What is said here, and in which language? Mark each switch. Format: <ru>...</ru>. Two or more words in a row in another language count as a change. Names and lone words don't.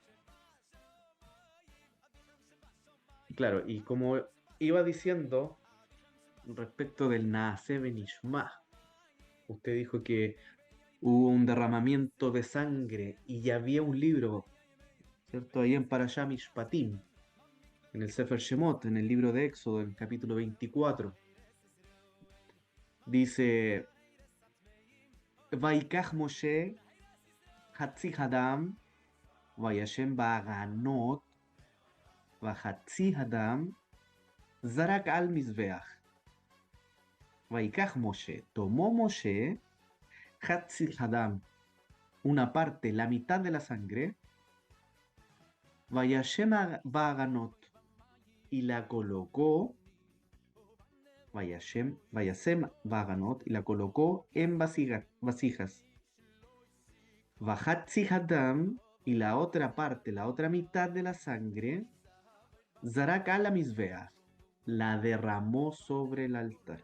<es>Claro, y como iba diciendo respecto del Naase Benishma, usted dijo que hubo un derramamiento de sangre y ya había un libro, ¿cierto? Ahí en Parashah Mishpatim, en el Sefer Shemot, en el libro de Éxodo, en el capítulo 24, dice:</es> <he>ויקח משה חצי הדם וישם באגנות וחצי הדם זרק על מזבח. ויקח משה, tomó Moshe חצי הדם,</he> <es>una parte, la mitad de la sangre,</es> <he>וישם באגנות,</he> <es>y la colocó,</es> <he>וישם באגנות,</he> <es>y la colocó en vasijas.</es> <he>וחצי הדם,</he> <es>y la otra parte, la otra mitad de la sangre,</es> <he>זרק על המזבח,</he> <es>la derramó sobre el altar.</es>